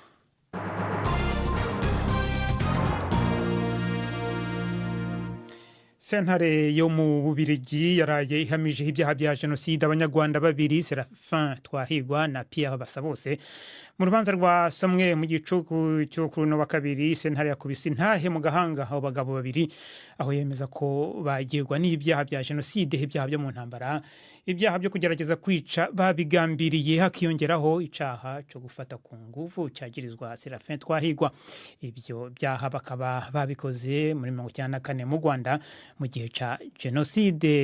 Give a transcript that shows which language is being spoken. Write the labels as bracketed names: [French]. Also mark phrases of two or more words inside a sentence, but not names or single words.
[Rundi] Sentare yo mu Bubirigi yaraye ihamije ibyaha bya jenoside abanyarwanda babiri Serafin Twahirwa na Pierre Basabose mu rubanza rwasomwe mu gicuku cyo kuri no wa kabiri. Sentare yakubise intahe mu gahanga abo bagabo babiri aho yemeza ko bagirwa n'ibyaha bya jenoside, ibyaha byo mu ntambara, ibyaha byo kugerageza kwica babigambiriye, hakiyongeraho icaha cyo gufata ku nguvu cyagirizwa Serafin Twahirwa. Ibyo byaha bakaba babikoze muri 1994 mu Rwanda mu gihe ca jenoside.